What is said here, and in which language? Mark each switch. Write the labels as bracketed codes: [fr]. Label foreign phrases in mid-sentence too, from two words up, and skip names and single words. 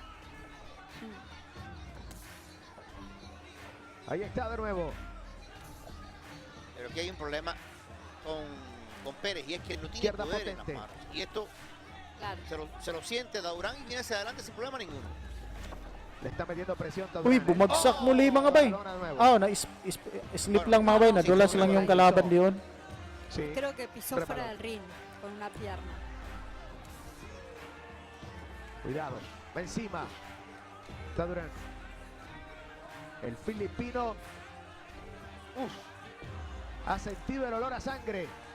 [es] Ahí está de nuevo. Pero aquí hay un problema con Pérez y es que no tiene poder en las manos. Y esto se lo siente Taduran y viene hacia adelante sin problema ninguno. Le está metiendo presión Taduran. [tl] Uy, bumagsak muli mga bay. Na-slip lang mga bay. Nadulas lang yung kalaban diyon. [es] Sí. Creo que pisó fuera del ring con una pierna. Cuidado, va encima Taduran. El filipino ha sentido el olor a sangre.